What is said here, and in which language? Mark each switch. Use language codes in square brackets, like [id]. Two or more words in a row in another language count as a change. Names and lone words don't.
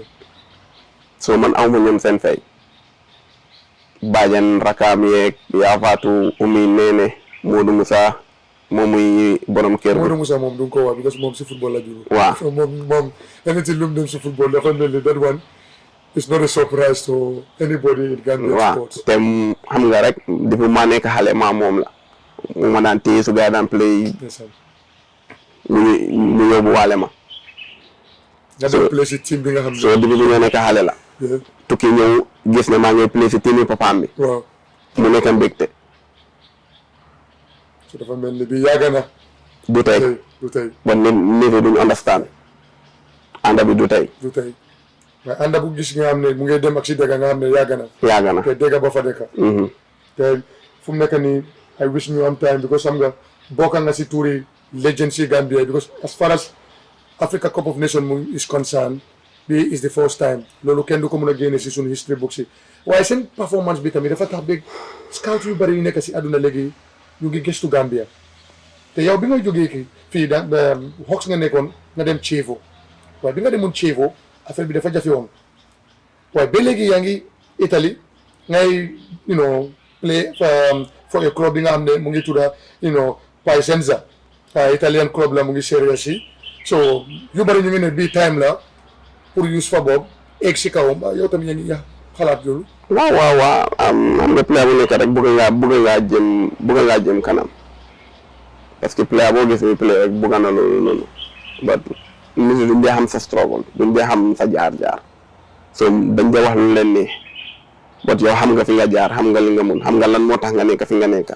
[wo] soo man aw ma ñoom seen fay. Badiane Rakaam yeeg yaa faatu Umi Neene Modou Moussa moom muy borom kër gi. Modou Moussa moom du nga ko wax because moom si football la jógee. waaw [en] so moom anything [wo] lu mu dem si football dafa mel ni [en] that one is not a surprise to anybody in Gambian sports. [wo] waaw te xam nga rek depuis maa nekk xale maa moom la mu ma daan téye su gaa daan play mu yóbbu waale ma. nga dem play si team bi nga xam ne. soo depuis bi nga nekk xale la. tukki ñëw gis ne maa ngi play si team yi papaam bi. waaw mu nekk mbégte. so dafa mel ni bi yàgg na. du tey du tey. ba nit yi duñu understand. ànda bi du tey. du tey waaye ànda bu gis nga xam ne mu ngi dem ak si dëkk nga xam ne yàgg na. yàgg na te dëgg ba fa dëkk. te fu mu nekk nii [en] I wish [wo] ñu am time because xam nga bokk nga si tuuri legend si Gambia because [en] as far as Africa Cup of Nations [wo] mu [en] is concerned [wo] bi [en] is the [wo] first time loolu kenn du ko mën a génne si suñu [en] history book [wo] si waaye seen performance bi tamit dafa tax ba scout yu bëri yu nekk si àdduna léegi ñu ngi gëstu Gambia te yow bi nga jógee fii Hawks nga nekkoon nga dem Chievo waaye bi nga demoon Chievo affaire bi dafa jafe woon waaye ba léegi yaa ngi Italie ngay [en] play for a club [wo] bi nga xam ne mu ngi tudda Piacenza [en] Italian club [wo] la mu ngi Serie C so yu bëri ñu ngi ne bii time la pour Yusupha Bobb egg si kawam yow tamit yaa ngi xalaat loolu. waaw am nga player bu nekk rek bëgg ngaa jëm kanam [fr] parce que [wo] player boo gis muy play rek bëgg na loolu noonu but nit ñi duñ dee xam sa struggle duñ dee xam sa jaar-jaar so dañ dee wax lu leen nii but yow xam nga fi nga jaar xam nga li nga mun xam nga lan moo tax nga nekk fi nga nekk.